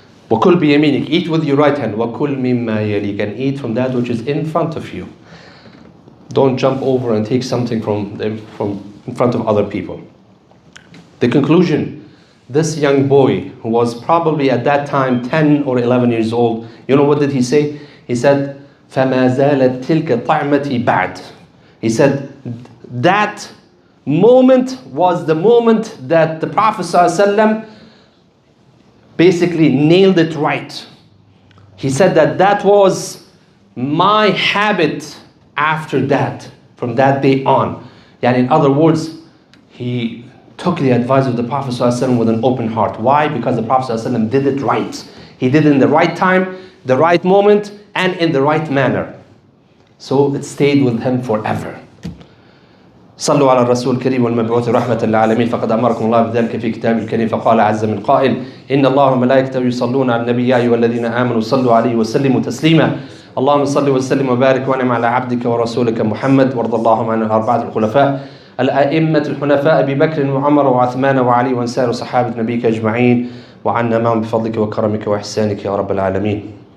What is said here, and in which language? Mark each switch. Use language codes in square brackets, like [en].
[ar] وَكُلْ بِيَمِينِكَ, [en] eat with your right hand. [ar] وَكُلْ مِمَّا يَلِيكَ, [en] and eat from that which is in front of you. Don't jump over and take something from in front of other people. The conclusion, this young boy who was probably at that time 10 or 11 years old, you know what did he say? He said, [ar] فَمَا زَالَتْ تِلْكَ طَعْمَتِي بَعْدِ. [en] He said, that moment was the moment that the Prophet ﷺ basically nailed it right. He said that was my habit after that, from that day on. And in other words, he took the advice of the Prophet ﷺ with an open heart. Why? Because the Prophet ﷺ did it right. He did it in the right time, the right moment, and in the right manner. So it stayed with him forever. [ar] صلوا على الرسول الكريم والمبعوث رحمة للعالمين فقد أمركم الله بذلك في كتابه الكريم فقال عز من قائل إن الله وملائكته يصلون على النبي يا أيها الذين آمنوا صلوا عليه وسلموا تسليما اللهم صل وسلم وبارك وانعم على عبدك ورسولك محمد وارض اللهم عن الأربعة الخلفاء الأئمة الحنفاء أبي بكر وعمر وعثمان وعلي وسائر صحابة نبيك أجمعين وعنا معهم بفضلك وكرمك وإحسانك يا رب العالمين.